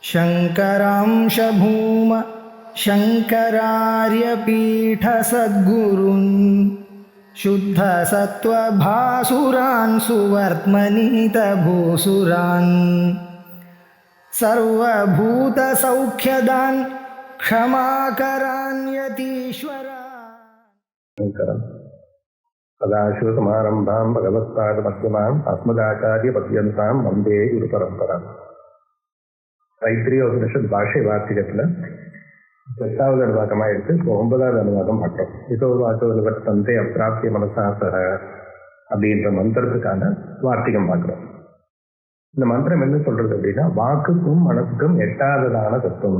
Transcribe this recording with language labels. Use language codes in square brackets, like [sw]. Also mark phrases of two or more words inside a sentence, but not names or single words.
[sa] शङ्करांश भूम शङ्करार्यपीठसद्गुरून् शुद्धसत्त्वभासुरान् सुवर्त्मनीतभूसुरान् सर्वभूतसौख्यदान् क्षमाकरान् यतीश्वरान्। सदाशिवसमारम्भां भगवत्पादमध्यमाम् अस्मदाचार्यपर्यन्तां वन्दे गुरुपरम्पराम्. [ta] தைத்திரிய பாஷை வார்த்திகத்தில் 8வது அனுவாகமாக எடுத்து இப்போ 9வது அனுவாகம் பார்த்தோம். [sa] इतो वाचो निवर्तन्ते अप्राप्य मनसा सह [ta] அப்படின்ற மந்திரத்துக்கான வார்த்திகம் பார்க்குறோம். இந்த மந்திரம் என்ன சொல்றது அப்படின்னா, வாக்குக்கும் மனசுக்கும் எட்டாததான தத்துவம்.